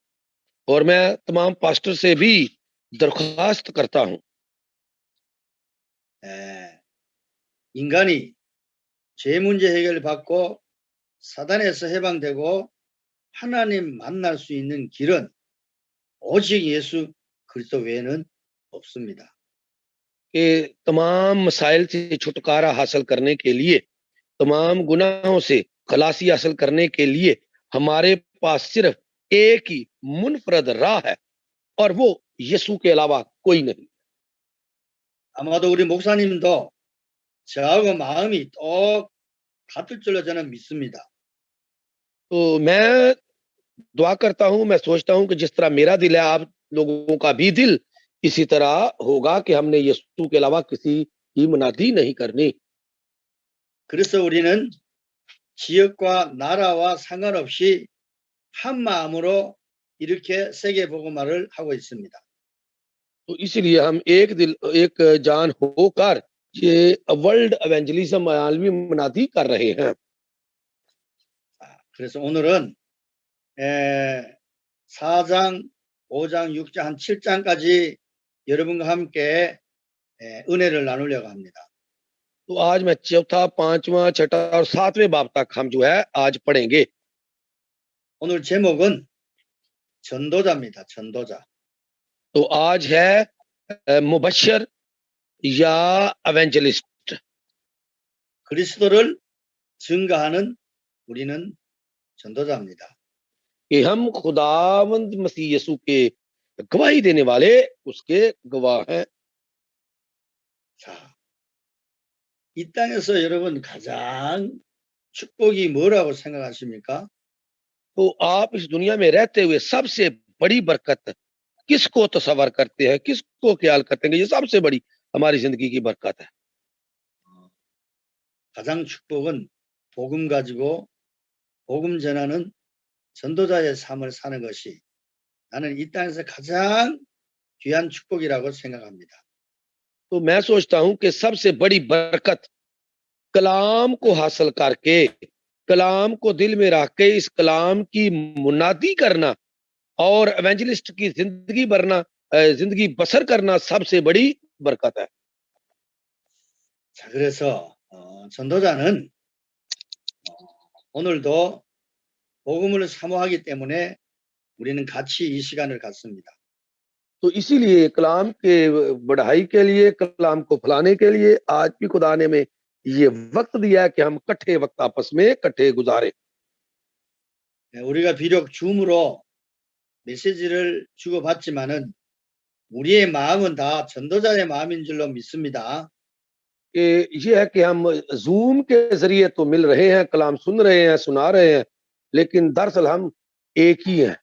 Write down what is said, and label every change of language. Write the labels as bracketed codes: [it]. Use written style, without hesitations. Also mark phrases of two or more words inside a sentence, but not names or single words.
[ur] اور میں تمام پاسٹر سے بھی درخواست کرتا ہوں. [ko] 인간이 죄 문제 해결을 받고 사단에서 해방되고 하나님 만날 수 있는 길은 오직 예수 그리스도 외에는 없습니다. [ur] کہ تمام مسائل سے چھٹکارا حاصل کرنے کے لیے، تمام گناہوں سے خلاصی حاصل کرنے کے لیے ہمارے پاس صرف ایک ہی منفرد راہ ہے اور وہ یسوع کے علاوہ کوئی نہیں. [ko] 아마도 우리 목사님도 저하고 마음이 똑같을 줄로 저는 믿습니다. [ur] تو میں دعا کرتا ہوں، میں سوچتا ہوں کہ جس طرح میرا دل ہے، آپ لوگوں کا بھی دل اسی طرح ہوگا کہ ہم نے یسوع کے علاوہ کسی کی منادی نہیں کرنی. [ko] 그래서 우리는 지역과 나라와 상관없이 한 마음으로 이렇게 세계 복음화를 하고 있습니다. [ur] تو اس لیے ہم ایک دل ایک جان ہو کر یہ [en] World Evangelism [ur] عالمی منادی کر رہے ہیں. [ko] 그래서 오늘은 4장, 5장, 6장, 한 7장까지 여러분과 함께 은혜를 나누려고 합니다. [ur] تو آج میں چوتھا، پانچواں، چھٹا اور ساتویں باب تک ہم جو ہے آج پڑھیں گے. [ko] 오늘 제목은 전도자입니다. 전도자. [ur] تو آج ہے مبشر یا ایونجلسٹ. [ko] 그리스도를 증거하는 우리는 전도자입니다. [ur] کہ ہم خداوند مسیح یسوع کے گواہی دینے والے اس کے گواہ ہیں. [ko] 자, 이 땅에서 여러분 가장 축복이 뭐라고 생각하십니까? [ur] تو آپ اس دنیا میں رہتے ہوئے سب سے بڑی برکت کس کو تصور کرتے ہیں، کس کو خیال کرتے ہیں? یہ سب سے بڑی ہماری زندگی کی برکت ہے. [ko] 가장 축복은 복음 가지고 복음 전하는 전도자의 삶을 사는 것이 나는 이 땅에서 가장 귀한 축복이라고 생각합니다. [ur] تو میں سوچتا ہوں کہ سب سے بڑی برکت کلام کو حاصل کر کے، کلام کو دل میں رکھ کے اس کلام کی منادی کرنا اور ایونجلسٹ کی زندگی بسر کرنا سب سے بڑی برکت ہے. [ko] 자, 그래서 전도자는 오늘도 복음을 사모하기 때문에 우리는 같이 이 시간을 갖습니다. [ur] تو اسی لیے کلام کے بڑھائی کے لیے، کلام کو پھیلانے کے لیے آج بھی خدا نے میں یہ وقت دیا ہے کہ ہم اکٹھے وقت آپس میں اکٹھے گزارے. [ko] 우리가 비록 줌으로 메시지를 주고받지만은 우리의 마음은 다 전도자의 마음인 줄로 믿습니다. [ur] کہ یہ ہے کہ ہم زوم کے ذریعے تو مل رہے ہیں، کلام سن رہے ہیں، سنا رہے ہیں، لیکن دراصل ہم ایک ہی ہیں.